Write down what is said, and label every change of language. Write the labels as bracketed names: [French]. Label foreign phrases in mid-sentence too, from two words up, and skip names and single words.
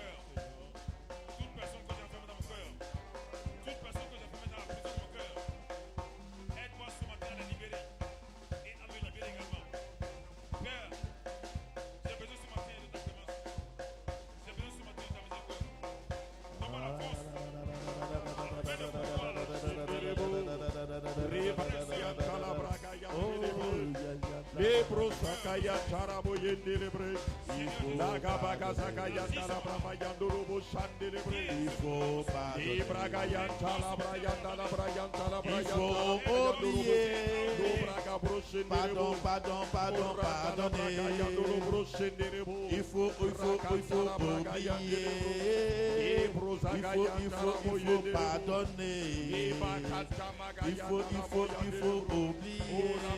[French] toute personne que j'ai enfermée dans mon cœur, toute personne que j'ai enfermée dans la prison de mon cœur, aide-moi ce matin à la libérer et à me libérer également. Père, j'ai besoin ce matin de ta clémence. J'ai besoin ce matin de ta miséricorde. Donne-moi la force. Fais le pouvoir. Lebro sakaya charabo yendelebre. Laga baga sakaya talabra yandorobo shandelebre. Il faut pardonner. Libraga yantalabra yandalabra yantalabra. Il faut oublier. Pardon, Pardon, pardonner. Il faut oublier. Il faut pardonner. Il faut oublier.